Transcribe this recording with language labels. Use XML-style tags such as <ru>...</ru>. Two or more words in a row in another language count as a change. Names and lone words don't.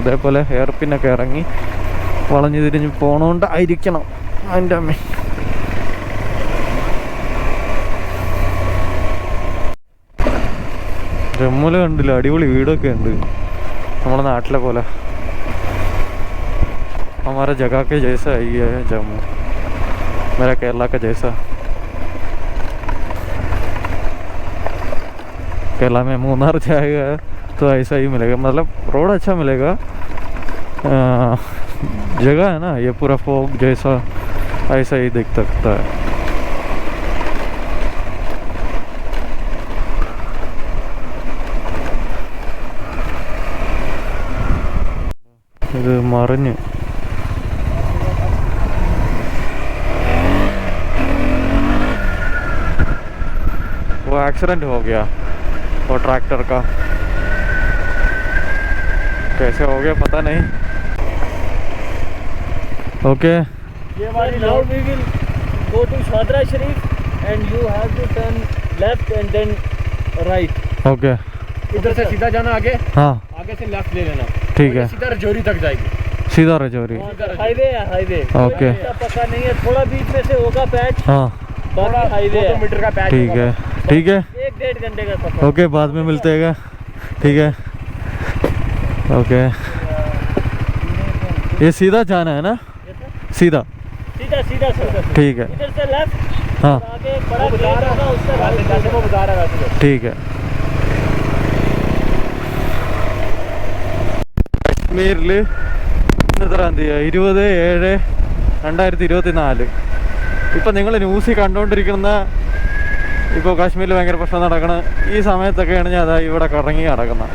<ml>ഇതേപോലെ ഹെയർ പിന്നൊക്കെ ഇറങ്ങി വളഞ്ഞു തിരിഞ്ഞ് പോണോണ്ടായിരിക്കണം. എൻ്റെ അമ്മ, ജമ്മുവിൽ കണ്ടില്ല, അടിപൊളി വീടൊക്കെ ഉണ്ട് നമ്മളെ നാട്ടിലെ പോലെ.</ml> <hi>हमारा जगह के जैसा ही है जम्मू, मेरा केरला का जैसा. केरला में मूनार जाएगा तो ऐसा ही मिलेगा, मतलब रोड अच्छा मिलेगा. जगह है ना, ये पूरा फोक जैसा ऐसा ही दिख सकता है.</hi> <ml>ഇത് മറിഞ്ഞ്</ml> <hi>वो एक्सीडेंट हो गया वो ट्रैक्टर का. कैसे हो गया पता नहीं. ओके,</hi> <en>now we will go to Shadra Sharif and you have to turn left and then right.</en> <hi>ओके, इधर से सीधा जाना आगे. हाँ आगे से लेफ्ट ले लेना. ठीक है. सीधा रजौरी तक जाएगी. सीधा रजौरी. हाईवे है, हाईवे. ओके, पक्का नहीं है, थोड़ा बीच में से होगा पैच. हाँ बाकी हाईवे 2 मीटर का पैच. ठीक है, ठीक है. 1-1.5 घंटे का सफर. ओके, बाद में मिलते हैं. ठीक है, ओके. ये सीधा जाना है ना? सीधा सीधा सीधा सीधा. ठीक है. इधर से लेफ्ट. हाँ आगे एक बड़ा गेट होगा, उससे रास्ते को बता रहा है. ठीक है.</hi> <ml>കാശ്മീരിൽ എത്രാം തീയതി? 20/7/2024. ഇപ്പം നിങ്ങൾ ന്യൂസിൽ കണ്ടുകൊണ്ടിരിക്കുന്ന ഇപ്പോൾ കാശ്മീരിൽ ഭയങ്കര പ്രശ്നം നടക്കണ ഈ സമയത്തൊക്കെയാണ് ഞാൻ അതാ ഇവിടെ കറങ്ങി നടക്കുന്നത്.</ml>